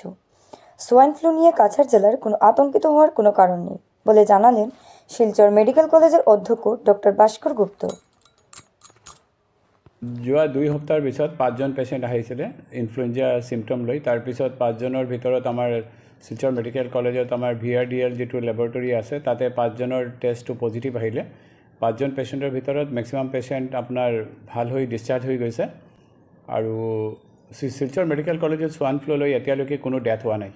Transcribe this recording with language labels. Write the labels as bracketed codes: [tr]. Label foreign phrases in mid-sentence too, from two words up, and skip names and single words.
[bn] সোয়াইন ফ্লু নিয়ে কাছাড় জেলার কোনো আতঙ্কিত হওয়ার কোনো কারণ নেই, বলে জানালেন শিলচর মেডিকেল কলেজের অধ্যক্ষ ডক্টর ভাস্কৰ গুপ্ত। [as] যোৱা 2 সপ্তাহৰ পিছত 5জন পেচেণ্ট আহিছিলে [en] influenza symptoms [as] লৈ। তাৰপিছত 5জনৰ ভিতৰত আমাৰ শিলচৰ মেডিকেল কলেজত আমাৰ VRDL যিটো লেবৰেটৰী আছে তাতে 5জনৰ টেষ্টটো পজিটিভ আহিলে। 5জন পেচেণ্টৰ ভিতৰত [en] maximum patient [as] আপোনাৰ ভাল হৈ ডিসচাৰ্জ হৈ গৈছে আৰু শিলচৰ মেডিকেল কলেজত সোৱাইন ফ্লু লৈ এতিয়ালৈকে কোনো ডেথ হোৱা নাই।